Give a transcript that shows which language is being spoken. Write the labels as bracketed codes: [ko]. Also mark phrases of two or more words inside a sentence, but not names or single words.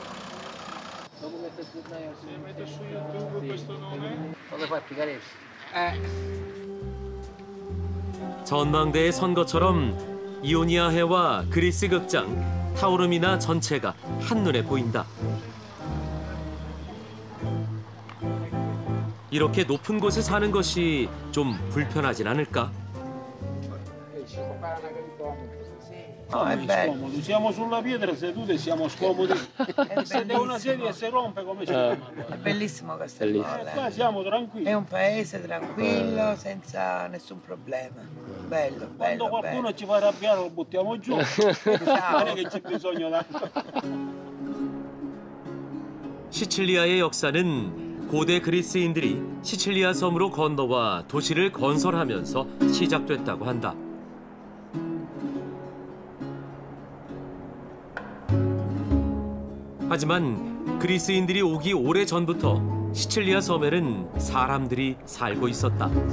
[ko] 전망대의 선거처럼 이오니아 해와 그리스 극장, 타오르미나 전체가 한눈에 보인다. 이렇게 높은 곳에 사는 것이 좀 불편하진 않을까? [it] No, è bello. Scomodo. Siamo sulla pietra seduti e siamo scomodi. Se da una sedia si rompe come ci È bellissimo Castelnuovo. Qua siamo tranquilli. È un paese tranquillo, senza nessun problema. Bello, bello, Quando qualcuno bello. ci fa arrabbiare lo buttiamo giù. Non è che c'è bisogno d'altro. [ko] 시칠리아의 역사는 고대 그리스인들이 시칠리아 섬으로 건너와 도시를 건설하면서 시작됐다고 한다. 하지만 그리스인들이 오기 오래전부터 시칠리아 섬에는 사람들이 살고 있었다.